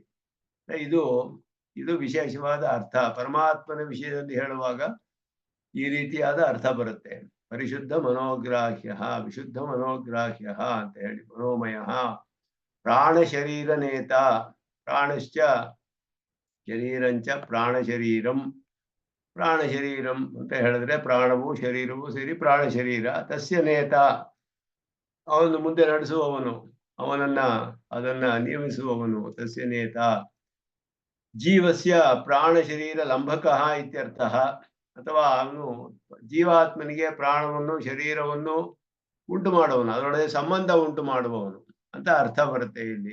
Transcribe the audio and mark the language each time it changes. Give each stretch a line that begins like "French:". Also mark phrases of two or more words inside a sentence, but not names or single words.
Kannada: ಇದು ಇದು ವಿಶೇಷವಾದ ಅರ್ಥ. ಪರಮಾತ್ಮನ ವಿಷಯದಲ್ಲಿ ಹೇಳುವಾಗ ಈ ರೀತಿಯಾದ ಅರ್ಥ ಬರುತ್ತೆ. ಪರಿಶುದ್ಧ ಮನೋಗ್ರಾಹ್ಯ, ವಿಶುದ್ಧ ಮನೋಗ್ರಾಹ್ಯ ಅಂತ ಹೇಳಿ.
Sanskrit: ಮನೋಮಯ ಪ್ರಾಣ ಶರೀರ ನೇತ, ಪ್ರಾಣಶ್ಚ ಶರೀರಂಚ ಪ್ರಾಣ ಶರೀರಂ. ಪ್ರಾಣ ಶರೀರಂ
Kannada: ಅಂತ ಹೇಳಿದ್ರೆ ಪ್ರಾಣವು ಶರೀರವು ಸೇರಿ ಪ್ರಾಣ ಶರೀರ.
Sanskrit: ತಸ್ಯ ನೇತ,
Kannada: ಅವನು ಮುಂದೆ ನಡೆಸುವವನು, ಅದನ್ನ ನಿಯಮಿಸುವವನು.
Sanskrit: ತಸ್ಯ ನೇತ ಜೀವಸ್ಯ ಪ್ರಾಣ ಶರೀರ ಲಂಬಕಃ ಇತ್ಯರ್ಥಃ.
Kannada: ಅಥವಾ ಅವನು ಜೀವಾತ್ಮನಿಗೆ ಪ್ರಾಣವನ್ನು ಶರೀರವನ್ನು ಉಂಟು ಮಾಡುವವನು, ಅದರೊಳಗೆ ಸಂಬಂಧ ಉಂಟು ಮಾಡುವವನು ಅಂತ ಅರ್ಥ ಬರುತ್ತೆ ಇಲ್ಲಿ.